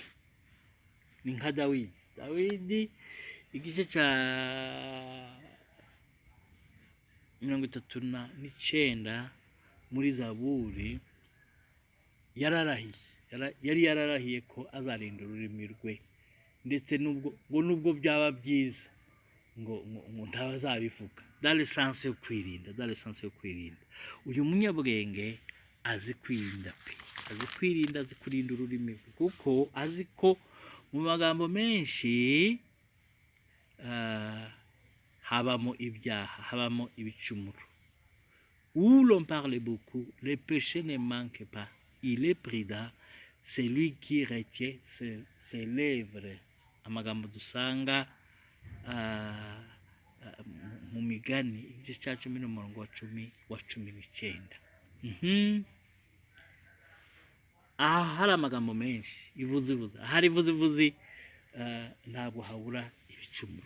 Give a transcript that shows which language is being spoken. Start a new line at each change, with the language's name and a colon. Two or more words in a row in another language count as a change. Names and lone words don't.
Kinyarwanda: Ni nka Dawidi igice cya 39 muri Zaburi yari yararahiye ko azarinda ururimi rwe, ndetse nubwo byaba byiza, ngo ntabazabivuga.
French: Dans le sens
Kinyarwanda: yo kwirinda, uyu munyabwenge azi kwirinda pe, azi kurinda ururimi rwe, kuko azi ko mu magambo menshi habamo ibyaha, habamo ibicumuro.
French: Où l'on parle beaucoup, le péché ne manque pas. Il est prudent, celui qui retient ses lèvres.
Kinyarwanda: Amagambo dusanga mu migani igice cya 10 n'umurongo wa 19. Aha hari amagambo menshi ivuze, hari ivuzi ntabwo habura ibicumuro.